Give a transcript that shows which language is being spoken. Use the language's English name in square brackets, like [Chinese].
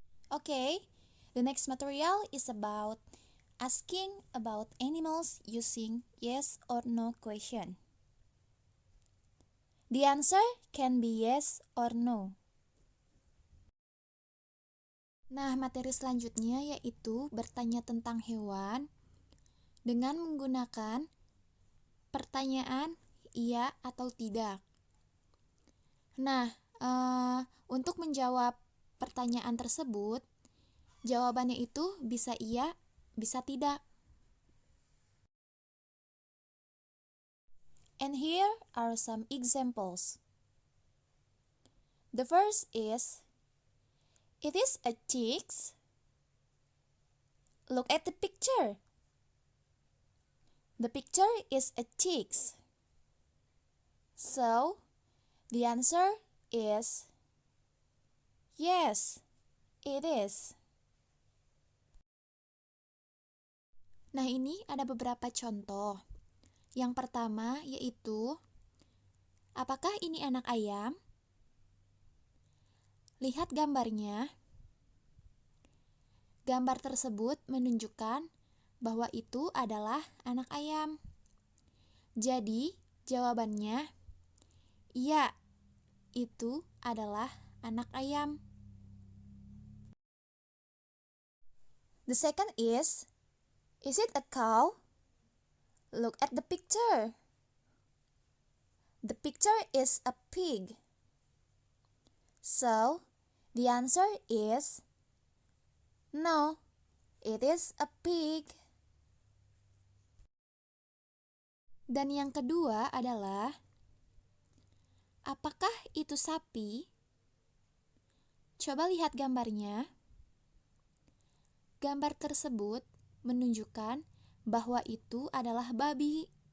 [English] Okay, the next material is about asking about animals using yes or no question. The answer can be yes or no. [Indonesian] Nah, materi selanjutnya yaitu bertanya tentang hewan dengan menggunakan pertanyaan iya atau tidak. Nah, untuk menjawab pertanyaan tersebut, jawabannya itu bisa iya, bisa tidak. [English] And here are some examples. The first is, it is a chicks. Look at the picture. The picture is a chicks. So, the answer is yes, it is. [Indonesian] Nah, ini ada beberapa contoh. Yang pertama yaitu, apakah ini anak ayam? Lihat gambarnya. Gambar tersebut menunjukkan bahwa itu adalah anak ayam. Jadi, jawabannya iya, itu adalah anak ayam. [English] The second is it a cow? Look at the picture. The picture is a pig. So, the answer is no, it is a pig. [Indonesian] Dan yang kedua adalah, apakah itu sapi? Coba lihat gambarnya. Gambar tersebut menunjukkan bahwa itu adalah babi.